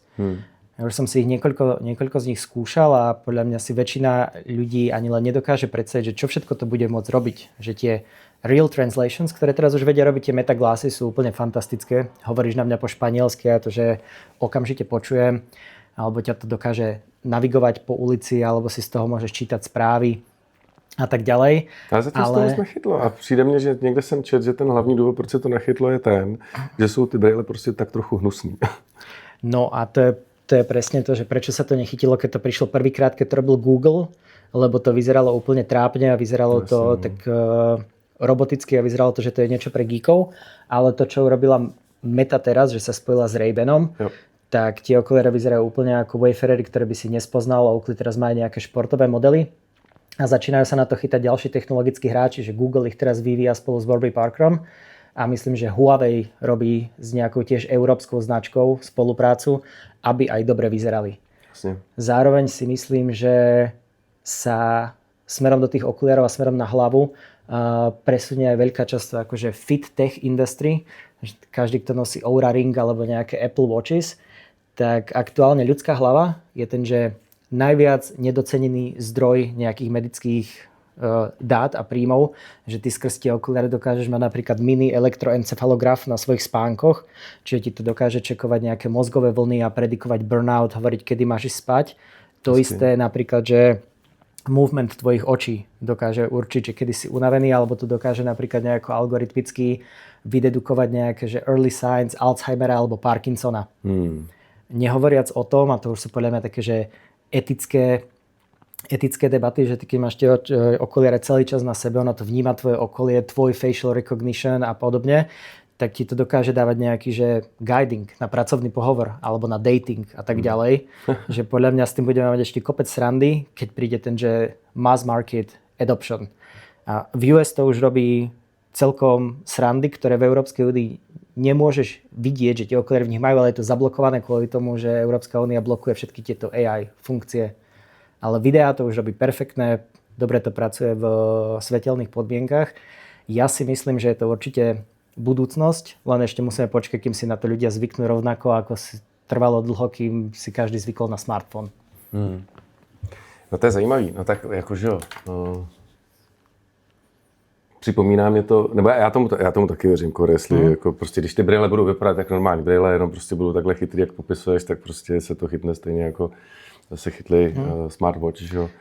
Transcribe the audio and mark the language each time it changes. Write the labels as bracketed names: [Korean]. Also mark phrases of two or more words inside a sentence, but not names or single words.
[Slovak] Ja už som si ich niekoľko z nich skúšal a podľa mňa si väčšina ľudí ani len nedokáže predstaviť, že čo všetko to bude môcť robiť. Že tie [English] real translations, [Slovak] ktoré teraz už vedia robiť, tie meta glasses sú úplne fantastické. Hovoríš na mňa po španielsky a to, že okamžite počujem, alebo ťa to dokáže navigovať po ulici, alebo si z toho môžeš čítať správy a tak ďalej. [Czech] Ale zatím se to moc nechytlo a přijde mně, že někde jsem čet, že ten hlavní důvod, proč se to nechytlo, je ten, že jsou ty brejle prostě tak trochu hnusný. [Slovak] No a to je presne to, že prečo sa to nechytilo, keď to prišlo prvýkrát, keď to robil Google, lebo to vyzeralo úplne trápne a vyzeralo to tak roboticky a vyzeralo to, že to je niečo pre geekov, ale to, čo urobila Meta teraz, že sa spojila s Ray-Banom, tak tie okuliare vyzerajú úplne ako Wayfarery, ktoré by si nespoznal a Oakley teraz má nejaké športové modely. A začínajú sa na to chytať ďalší technologickí hráči, že Google ich teraz vyvíja spolu s Warby Parkerom a myslím, že Huawei robí s nejakou tiež európskou značkou spoluprácu, aby aj dobre vyzerali. Jasne. Zároveň si myslím, že sa smerom do tých okuliarov a smerom na hlavu presunie aj veľká časť akože [English] fit tech industry. [Slovak] Každý, kto nosí Oura Ring alebo nejaké Apple Watches, tak aktuálne ľudská hlava je ten, že najviac nedocenený zdroj nejakých medických dát a príjmov, že ty skrz tie okuliare dokážeš mať napríklad mini elektroencefalograf na svojich spánkoch, čiže ti to dokáže čekovať nejaké mozgové vlny a predikovať burnout, hovoriť, kedy máš ísť spať. To isté napríklad, že movement tvojich očí dokáže určiť, že kedy si unavený, alebo to dokáže napríklad nejako algoritmicky vydedukovať nejaké že [English] early signs [Slovak] Alzheimera alebo Parkinsona. Nehovoriac o tom, a to už sú podľa mňa také, že etické debaty, že ty keď máš tie okuliare celý čas na sebe, ono to vníma tvoje okolie, tvoj [English] facial recognition [Slovak] a podobne, tak ti to dokáže dávať nejaký že guiding na pracovný pohovor alebo na dating a tak ďalej. Že podľa mňa s tým budeme mať ešte kopec srandy, keď príde ten že [English] mass market adoption. [Slovak] A v US to už robí celkom srandy, ktoré v Európskej únii nemôžeš vidieť, že tie okuliare v nich majú, ale je to zablokované kvôli tomu, že Európska únia blokuje všetky tieto AI funkcie. Ale videá to už robí perfektné, dobre to pracuje v svetelných podmienkach. Ja si myslím, že je to určite budúcnosť, len ešte musíme počkať, kým si na to ľudia zvyknú rovnako, ako si trvalo dlho, kým si každý zvykol na smartfón. [Czech] No to je zajímavý, no tak jakože jo. Připomíná mě to, nebo já tomu taky věřím, jestli jako prostě, když ty brýle budou vypadat jak normální brýle, jenom prostě budou takhle chytrý, jak popisuješ, tak prostě se to chytne stejně jako se chytli smartwatch, že jo.